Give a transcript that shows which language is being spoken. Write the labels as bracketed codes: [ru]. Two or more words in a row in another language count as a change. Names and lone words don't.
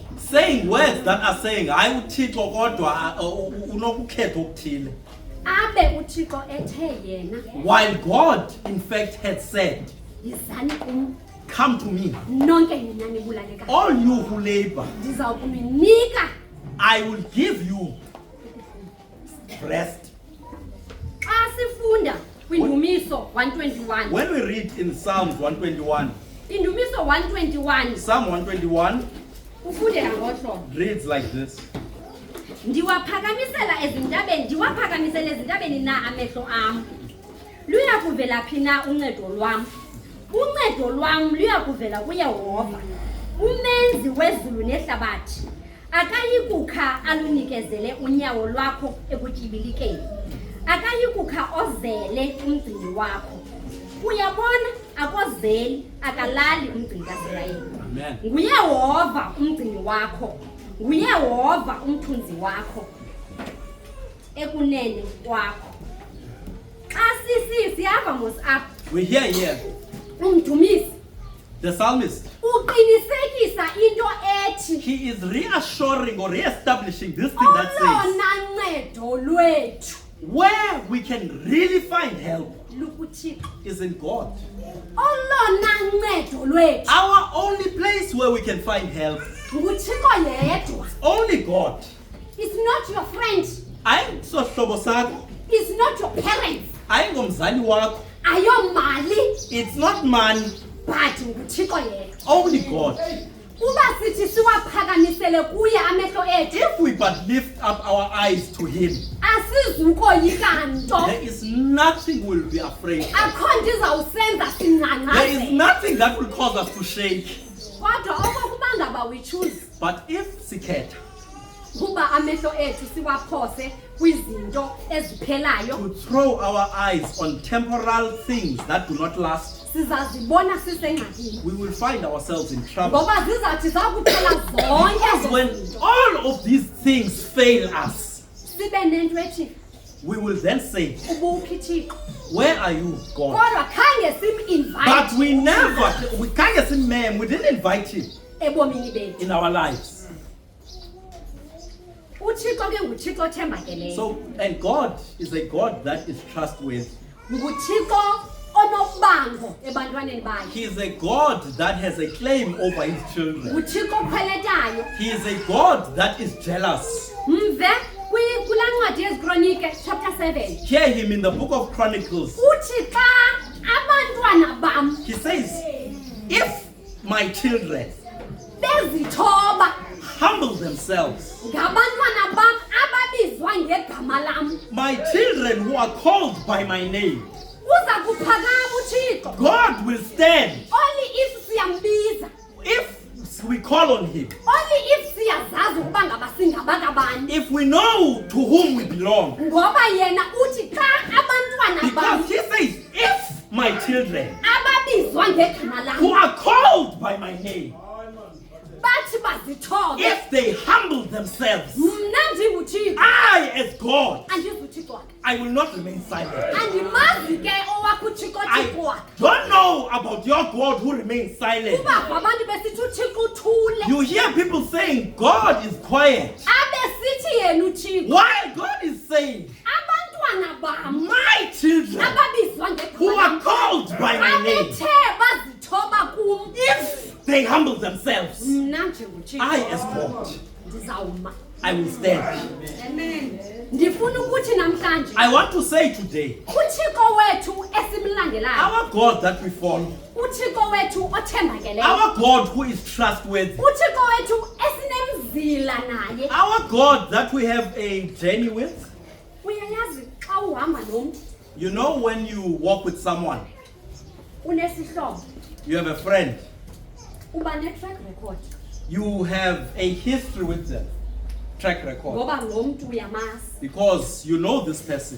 [en] Saying words that are saying, I will teach or while God in fact had said, come to me, all you who labor, I will give you rest. When we read in Psalms 121, Psalm 121 reads like this. [xh] Ndiwaphakamisela ezintabeni na amehlo am. Luyakuvela phi na uncedo lwam. Uncedo lwam luyakuvela kuYehova, umenzi wezulu nehlabathi. Akayikukha alunikezele unyawo lwakho ekutyibilikeni. Akayikukha ozele umgcini wakho. Uyabona akozeli akalali umgcini kaIsrayeli. NguYehova umgcini wakho. NguYehova umthunzi wakho ekunene kwakho. Xa siyava mos apha. [en] We hear here [xh] Umdumisi, [en] the psalmist, [xh] uqinisekisa into ethi, [en] he is reassuring or re-establishing this thing that says, [xh] ncedo lwethu [en] where we can really find help is in God. [xh] Olona ncedo lwethu, [en] Our only place where we can find help, [xh] nguThixo yedwa. [en] only God. It's not your friend. [xh] Ayingohlobo sakho, [en] It's not your parents. [xh] ayingomzali wakho, Ayomali, [en] it's not money, [xh] but nguThixo yedwa. [en] only God. [xh] Uba sithi siwaphakamisele kuye amehlo ethu, [en] If we but lift up our eyes to him, [xh] asizukoyika nto. [en] there is nothing we'll be afraid of. [xh] Akho nto izawusenza [en] There is [xh] sinqanqaze. [en] nothing that will cause us to shake. [xh] Kodwa okokuba ngaba [en] we choose But if sikhetha [xh] kuba amehlo ethu siwaphose kwizinto eziphelayo, [en] to throw our eyes on temporal things that do not last, [xh] sizazibona sisengxakini. [en] we will find ourselves in trouble. [xh] Ngoba zizathi zakuphela zonke [en] When [xh] zinto, [en] all of these things fail us, [xh] sibe nento ethi [en] we will then say, [xh] ubuphi Thixo. [en] where are you, God? [xh] Kodwa khange [en] But [xh] sim-invite [en] we can't get him, man. We didn't invite him [xh] ebomini bethu. [en] in our lives. [xh] uThixo ke nguThixo othembakeleyo. [en] So, and God is a God that is trustworthy. [xh] nguThixo onobango ebantwaneni bakhe. [en] He is a God that has a claim over his children. [xh] nguThixo okhweletayo. [en] He is a God that is jealous. [xh] Mve kulaa ncwadi yeziKronike chapter 7. [en] Hear him in the book of Chronicles. [xh] Uthi xa abantwana bam [en] He says, if my children [xh] bezithoba [en] humble themselves, [xh] ngabantwana bam ababizwa ngegama lam, [en] my children who are called by my name, [xh] uza kuphakama uThixo. [en] God will stand. Only if siyambiza, If we call on him, only if [xh] siyazazi ukuba ngaba singabakabani, [en] if we know to whom we belong, [xh] ngoba yena uthi xa abantwana bam [en] because he says, if my children [xh] ababizwa ngegama [en] who [xh] lam [en] are called by my name, [xh] bathi bazithobe, [en] if they humble themselves, [xh] mna ndinguThixo [en] I as God, [xh] andizuThixo wakhe. [en] I will not remain silent. [xh] Andimazi ke owakho uThixo Thixo [en] I [xh] wakhe. [en] don't know about your God who remains silent. [xh] Kuba abantu besithi uThixo uthule, [en] You hear people saying God is quiet, [xh] abesithi yena uThixo [en] while God is saying, [xh] abantwana bam [en] my children [xh] ababizwa [en] who [xh] ngegama [en] are [xh] lam [en] called by my name, [xh] abethe bazithoba kum, [en] if they humble themselves, [xh] mna njenguThixo [en] I as God, [xh] ndizawuma. [en] I will stand. Amen. [xh] Ndifuna ukuthi namhlanje [en] I want to say today, [xh] uThixo wethu esimlandelayo, [en] our God that we follow, [xh] uThixo wethu othembakeleyo, [en] our God who is trustworthy, [xh] uThixo wethu esinemzila naye. [en] our God that we have a journey with. [xh] Uyayazi xa uhamba nomntu [en] You know, when you walk with someone, You have a friend. [xh] Uba ne- [en] track record. You have a history with them. Track record. [xh] Ngoba lo muntu uyamazi. [en] Because you know this person.